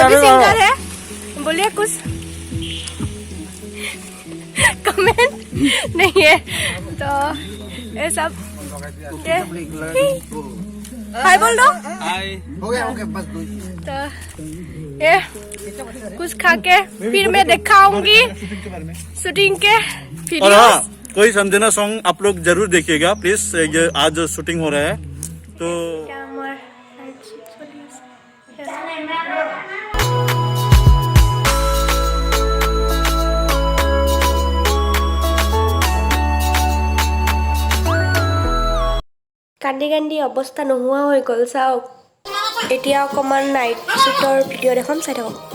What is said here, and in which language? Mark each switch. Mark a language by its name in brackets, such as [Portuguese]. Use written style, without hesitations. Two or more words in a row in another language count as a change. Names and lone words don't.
[Hindi] भी सिंगर है बोलिए कुछ कमेंट नहीं है तो ये सब हाय बोल दो हो गया बस तो ये कुछ खा के फिर मैं दिखाऊंगी शूटिंग के और वीडियो हाँ कोई समझना सॉन्ग आप लोग जरूर देखिएगा प्लीज ये आज शूटिंग हो रहा है तो [Assamese] কান্দি কান্দি অৱস্থা নোহোৱা হৈ গ'ল চাওক এতিয়া অকণমান নাইট শ্বুটৰ ভিডিঅ' এখন চাই থাকক